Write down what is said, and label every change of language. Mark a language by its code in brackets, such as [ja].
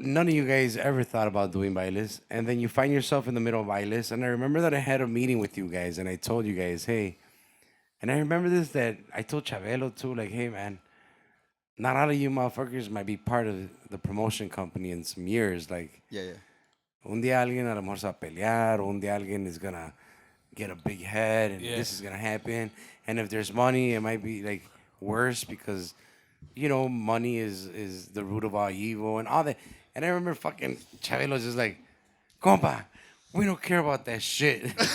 [en] None of you guys ever thought about doing bailes. And then you find yourself in the middle of bailes. And I remember that I had a meeting with you guys. And I told you guys, hey. And I remember this that I told Chavelo too. Like, hey, man. Not all of you motherfuckers might be part of the promotion company in some years. Like, Yeah, yeah. [es] un día alguien a lo mejor se va a pelear. Un día alguien [en] is going to get a big head. And Yeah. this is going to happen. And if there's money, it might be, like, worse because... You know, money is the root of all evil and all that. And I remember fucking Chavelo's just like, compa, we don't care about that shit.